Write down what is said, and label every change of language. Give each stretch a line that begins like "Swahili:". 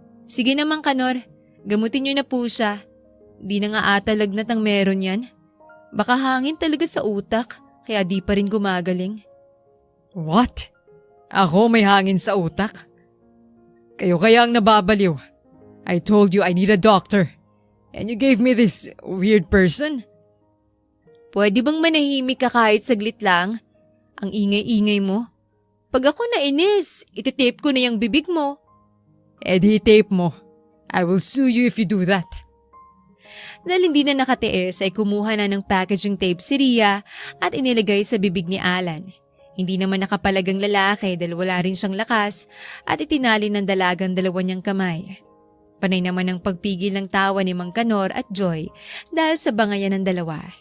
Filipino: Sige na Mang Kanor, gamutin niyo na po siya. Di na nga ata lagnat ang meron yan. Baka hangin talaga sa utak, kaya di pa rin gumagaling. What? Ako may hangin sa utak? Kayo kaya ang nababaliw.
English: I told you I need a doctor. And you gave me this weird person?
Filipino: Pwede bang manahimik ka kahit saglit lang? Ang ingay-ingay mo. Pag ako nainis, ititape ko na yung bibig mo. Di tape mo.
English: I will sue you if you do that.
Filipino: Dahil hindi na nakatiis ay kumuha na ng packaging tape si Rhea at inilagay sa bibig ni Alan. Hindi naman nakapalagang lalaki dahil wala rin siyang lakas at itinali ng dalagang dalawa niyang kamay. Panay naman ang pagpigil ng tawa ni Mang Kanor at Joy dahil sa bangayan ng dalawa.